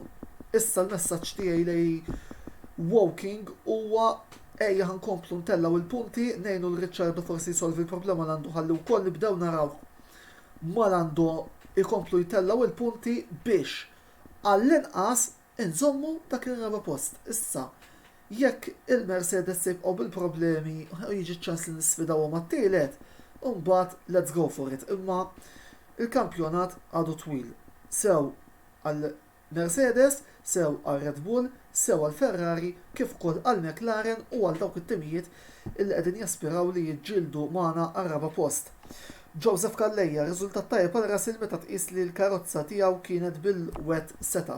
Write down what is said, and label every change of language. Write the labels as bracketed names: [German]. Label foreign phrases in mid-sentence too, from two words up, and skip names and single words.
[Maltese] Issa l-messaġġ tiegħi lej Woking huwa ejja ħankomplu ntellaw il-punti ngħinu l-Ricciardo forsi jsolvi l-problema l-għandu ħalli wkoll nibdew naraw mal-għandu ikomplu jtellaw il-punti biex għall-inqas inżommu dak il-raba post. Issa, jekk il-Mercedes jibqgħu bil-problemi jiġi ċans li nisfidawhom għat-tielet, u mbagħad [English] let's go for it. [Maltese] Imma il-kampjonat għadu twil. Sew għal Mercedes, sew għal Red Bull, sew għal Ferrari, kif ukoll għal McLaren u għal dawk it-timijiet illi qegħdin jaspiraw li jiġġieldu magħna għar-raba' post. Joseph Calleja, riżultat tajjeb għal Russell meta tqis li l-karozza tiegħu kienet bil- [English] wet setup.